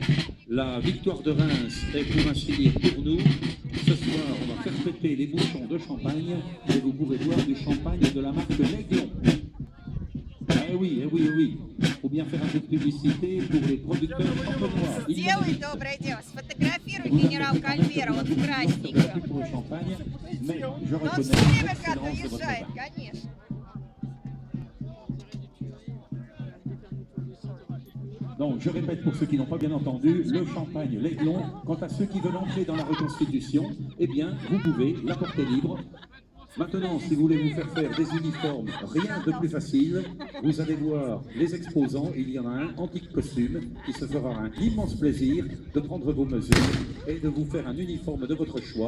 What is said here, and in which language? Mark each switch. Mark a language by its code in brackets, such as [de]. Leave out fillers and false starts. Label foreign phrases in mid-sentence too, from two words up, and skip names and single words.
[fr] La victoire de Reims est pour ainsi dire pour nous. Ce soir, on va faire péter les bouchons de champagne et vous pourrez boire du champagne de la marque L'Aiglon. Eh oui, eh oui, eh oui. Il faut bien faire un peu de publicité pour les producteurs champenois. [ru] Сделай доброе дело, сфотографируй генерал Кольбера, вот в красненьком. [fr] Pour le champagne, mais je [ru] Но он [fr] reconnais [ru] все время [fr] l'excellence [ru] как [fr] de votre [ru] уезжает, [fr] vin. [ru] конечно. [fr] Donc, je répète pour ceux qui n'ont pas bien entendu, le champagne, l'aiglon. Quant à ceux qui veulent entrer dans la reconstitution, eh bien, vous pouvez, la portée libre. Maintenant, si vous voulez vous faire faire des uniformes, rien de plus facile. Vous allez voir les exposants, il y en a un antique costume qui se fera un immense plaisir de prendre vos mesures et de vous faire un uniforme de votre choix.